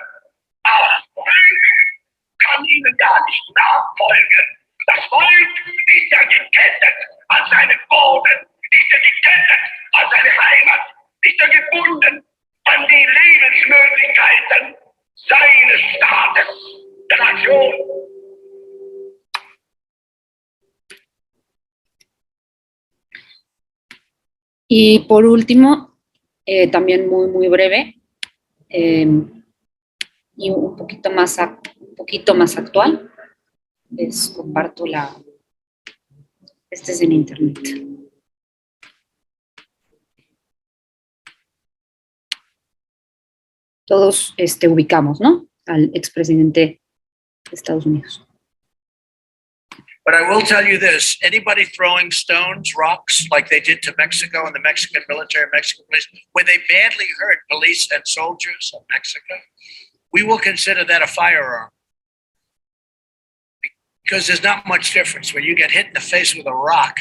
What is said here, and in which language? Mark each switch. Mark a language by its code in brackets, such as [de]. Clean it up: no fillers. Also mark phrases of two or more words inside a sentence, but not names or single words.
[de] Aber das Volk kann ihnen gar nicht nachfolgen. Das Volk ist ja gekettet an seinen Boden, ist ja gekettet an seine Heimat, ist ja gebunden an die Lebensmöglichkeiten seines Staates, der Nation. [es] Y por último, también muy breve, y un poquito más actual, les comparto este es en internet. Todos ubicamos, ¿no?, al expresidente de Estados Unidos. [en] But I will tell you this, anybody throwing stones, rocks, like they did to Mexico and the Mexican military, Mexican police, when they badly hurt police and soldiers of Mexico, we will consider that a firearm. Because there's not much difference when you get hit in the face with a rock.